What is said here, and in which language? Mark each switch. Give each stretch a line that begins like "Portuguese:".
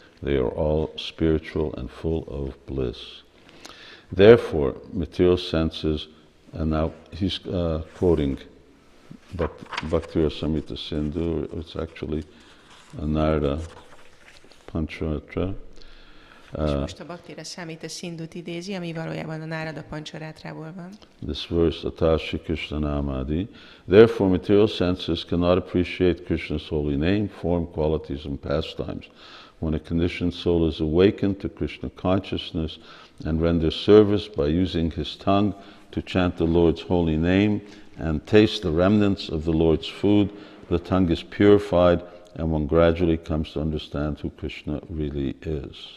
English: They are all spiritual and full of bliss. Therefore, material senses, and now he's quoting Bhakti Rasamrita Sindhu, it's actually a Narada Pancharatra.
Hungarian: És most a Bhaktira Samhita Sindhut idézi, ami valójában a Nárada Pancharátrából van.
English: This verse, Atashi Krishna Namadi. Therefore, material senses cannot appreciate Krishna's holy name, form, qualities, and pastimes. When a conditioned soul is awakened to Krishna consciousness and renders service by using his tongue to chant the Lord's holy name and taste the remnants of the Lord's food, the tongue is purified and one gradually comes to understand who Krishna really is.